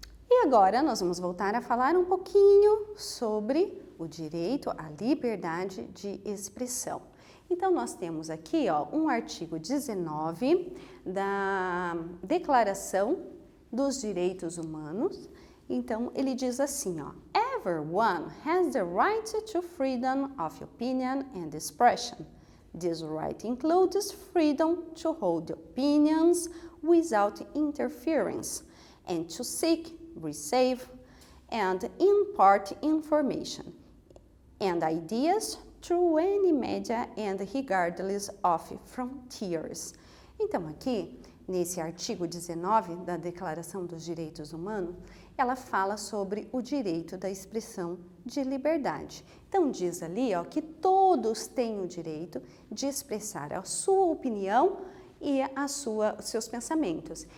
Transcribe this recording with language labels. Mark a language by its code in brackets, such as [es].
[pt] E agora nós vamos voltar a falar um pouquinho sobre o direito à liberdade de expressão. Então, nós temos aqui, ó, um artigo 19 da Declaração dos Direitos Humanos. Então, ele diz assim, ó, [en] everyone has the right to freedom of opinion and expression. This right includes freedom to hold opinions without interference and to seek, receive, and impart information and ideas through any media and regardless of frontiers. [pt] Então, aqui, nesse artigo 19 da Declaração dos Direitos Humanos, ela fala sobre o direito da expressão de liberdade. Então, diz ali, ó, que todos têm o direito de expressar a sua opinião e os seus pensamentos.